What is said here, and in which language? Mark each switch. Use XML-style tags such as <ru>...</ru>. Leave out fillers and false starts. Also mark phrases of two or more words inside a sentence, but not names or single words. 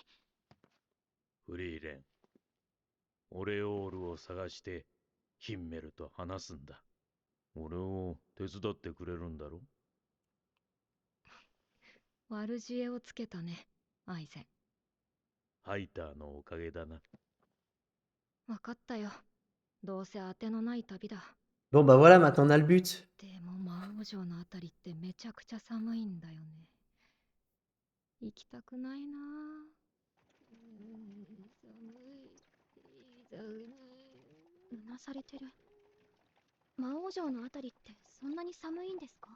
<ja>フリーレン、オレオールを探してヒンメルと話すんだ。俺を手伝ってくれるんだろ？悪知恵をつけたね、アイゼン。ハイターのおかげだな。わかったよ。どうせ当てのない旅だ。</ja> <fr>Bon, bah voilà, maintenant on a le but.</fr> <ja>でも魔王城のあたりってめちゃくちゃ寒いんだよね。行きたくないなぁ。うなされてる。魔王城のあたりってそんなに寒いんですか。</ja>